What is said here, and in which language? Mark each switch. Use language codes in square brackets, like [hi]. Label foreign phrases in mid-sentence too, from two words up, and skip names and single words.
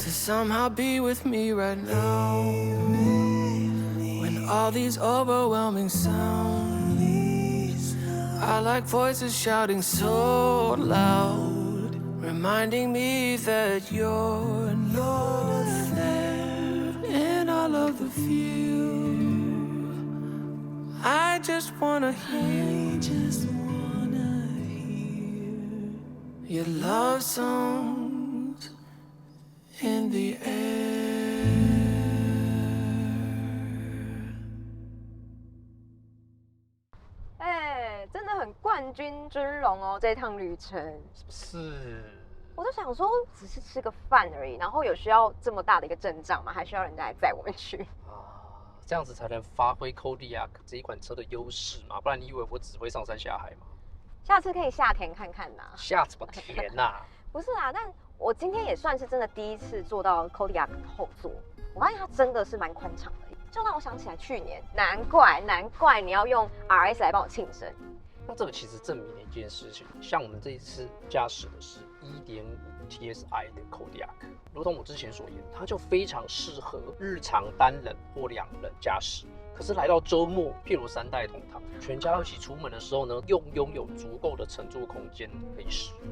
[en] somehow be with me right now. When all these overwhelming sounds are like voices shouting so loud, reminding me that you're not there in all of the view. I just wanna hear your love songs in the air. [zh] 真的很冠軍陣容哦，這趟旅程是。我就想說，只是吃個飯而已，然後有需要這麼大的一個陣仗嗎？還需要人家來載我們去？這樣子才能發揮 Kodiaq 這一款車的優勢嘛？不然你以為我只會上山下海嗎？下次可以下田看看吶。下什麼田吶？不是啊，但我今天也算是真的第一次坐到 Kodiaq 後座，我發現它真的是蠻寬敞的，就讓我想起來去年，難怪你要用 RS 來幫我慶生。那這個其實證明了一件事情，像我們這一次駕駛的是 1.5 TSI 的 Kodiaq， 如同我之前所言，它就非常適合日常單人或2人駕駛。可是來到周末，譬如3代同堂，全家一起出門的時候呢，拥有足夠的乘坐空間可以使用。